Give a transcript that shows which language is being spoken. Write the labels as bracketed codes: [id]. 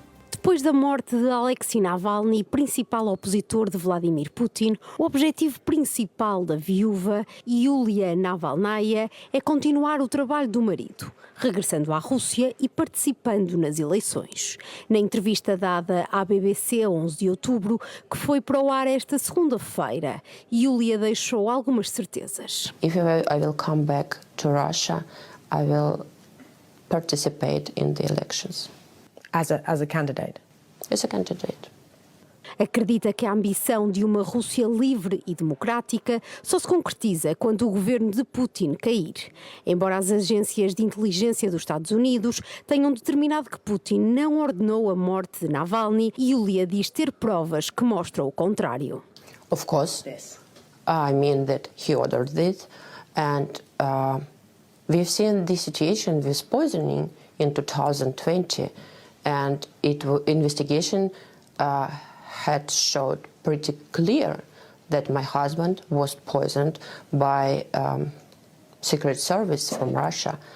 [pt] Depois da morte de Alexei Navalny, principal opositor de Vladimir Putin, o objetivo principal da viúva, Yulia Navalnaya, é continuar o trabalho do marido, regressando à Rússia e participando nas eleições. Na entrevista dada à BBC a 11 de outubro, que foi para o ar esta segunda-feira, Yulia deixou algumas certezas. [en] If I will come back to Russia, I will participate in the elections. As a candidate? As a candidate. [pt] Acredita que a ambição de uma Rússia livre e democrática só se concretiza quando o governo de Putin cair. Embora as agências de inteligência dos Estados Unidos tenham determinado que Putin não ordenou a morte de Navalny, Yulia diz ter provas que mostram o contrário. [en] Of course. I mean that he ordered it, and we've seen this situation with poisoning in 2020. And investigation had showed pretty clear that my husband was poisoned by Secret Service from Russia.